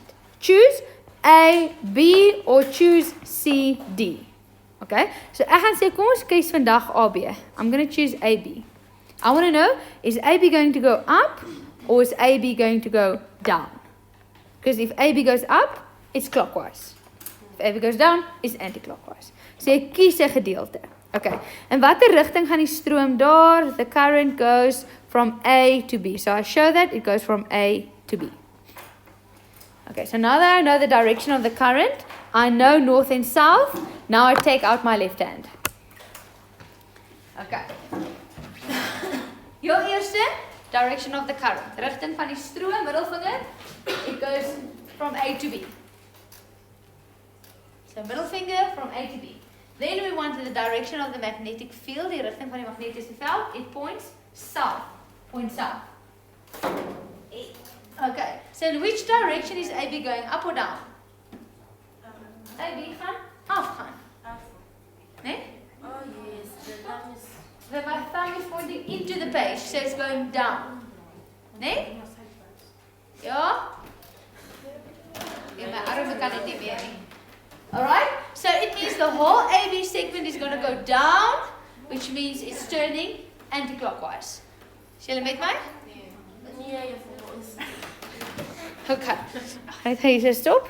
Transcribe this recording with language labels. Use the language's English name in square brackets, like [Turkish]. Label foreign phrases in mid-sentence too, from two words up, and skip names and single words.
[English] Choose A, B or choose C, D. Okay? So, [Afrikaans] ek gaan sê, kom ons kies vandag A, B. [English] I'm going to choose A, B. I want to know, is A, B going to go up or is A, B going to go down? Because if A, B goes up, it's clockwise. If A, B goes down, it's anti-clockwise. So, [Afrikaans] jy kies 'n gedeelte. Okay. En watter rigting gaan die stroom daar? [English] The current goes from A to B. So, I show that it goes from A to B. Okay, so now that I know the direction of the current, I know north and south. Now I take out my left hand. Okay. Your eerste, direction of the current. [Afrikaans] Rigting van die stroom, middelvinger, [English] it goes from A to B. So middle finger from A to B. Then we want the direction of the magnetic field, [Afrikaans] die rigting van die magnetiese veld, [English] it points south. Points south. Okay, so in which direction is AB going, up or down? [Afrikaans] AB gaan afgaan. Nee? [English] Oh yes, the thumb is... My thumb is pointing into the page, so it's going down. [Afrikaans] Nee? Ja? Ja, my arm kan dit nie meer nie. [English] Alright, so it means the whole AB segment is going to go down, which means it's turning anti-clockwise. [Afrikaans] Is julle met my? Nee, juffrou, ons... Okay. Hy sê stop.